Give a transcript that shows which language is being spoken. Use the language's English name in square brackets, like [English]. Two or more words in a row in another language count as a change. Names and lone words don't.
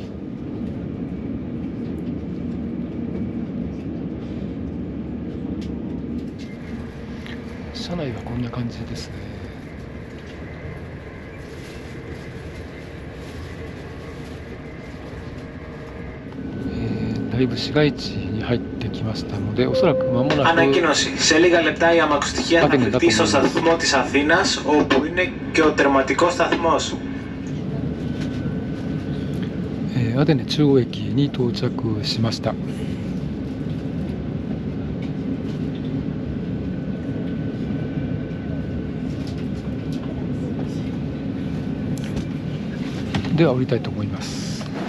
[Japanese] 車内はこんな感じですね。だいぶ市街地に入ってきましたので、おそらく間もなく [Greek] Ανακοίνωση. Σε λίγα λεπτά η αμαξοστοιχεία θα βρεθεί στο σταθμό της Αθήνας, όπου είναι και ο τερματικός σταθμός. [Japanese] アテネ中央駅に到着しました。では降りたいと思います。